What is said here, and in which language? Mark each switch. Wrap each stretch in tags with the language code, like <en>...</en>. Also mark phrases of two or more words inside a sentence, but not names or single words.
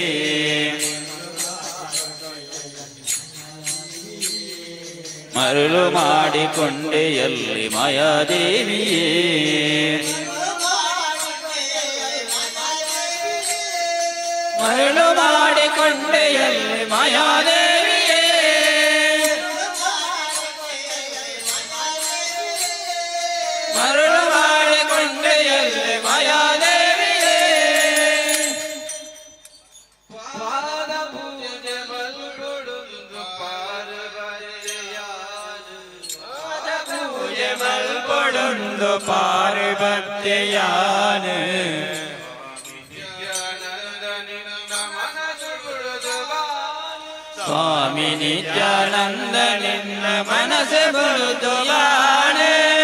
<kn>ಮರಳು ಮಾಡಿಕೊಂಡೆಯಲ್ಲಿ ಮಾಯಾದೇವಿಯೇ ಮರಳು ಮಾಡಿಕೊಂಡೆಯಲ್ಲಿ ಮಾಯಾದೇವಿಯೇ ಮರಳು ಮಾಡಿಕೊಂಡೆಯಲ್ಲಿ ಮಾಯಾದೇವಿಯೇ</kn> <tcy>ಪಾದ ಪೂಜೆ ಮಲ್ಪೊಡುಂದು ಪೂಜೆ ಮಲ್ಪೊಡುಂದು ಪಾರ್ವತ್ಯಯಾನ ಸ್ವಾಮಿ ನಿತ್ಯಾನಂದ ನಿನ್ನ ಮನಸ್ಸೆ ಬರುದು ಯಾನೆ</tcy>